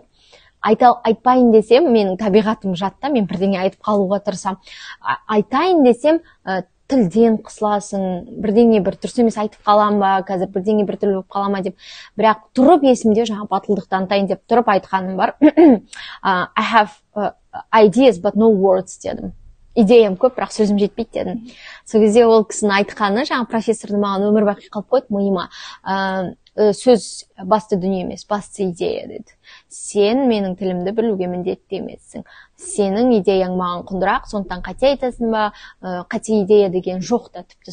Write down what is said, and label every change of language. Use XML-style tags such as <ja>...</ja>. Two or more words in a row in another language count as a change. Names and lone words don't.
<kk>Айтпайын десем, менің табиғатым жатта, мен бірдеңе айтып қалуға тырысам. Айтайын десем, тілден қысыласың, бірдеңе бір дұрыс емес айтып қалам ба, қазір бірдеңе бір түрлі болып қалама деп. Бірақ тұрып есімде жаңа батылдық танытайын деп тұрып айтқаным бар.</kk> <en>I have ideas but no words дедім.</en> <kk>Идеям көп, бірақ сөзім жетпейді дедім. Сол кезде ол кісінің айтқаны, жаңа профессорды маған өмір бақи қалып қойды миыма. Сөз басты дүние емес, басты идея деді. Сен менің тілімді білуге міндетті емессің. Сенің идеяң маған құндырақ, сондықтан қате айтасың ба, қате идея деген жоқ та тіпті.</kk>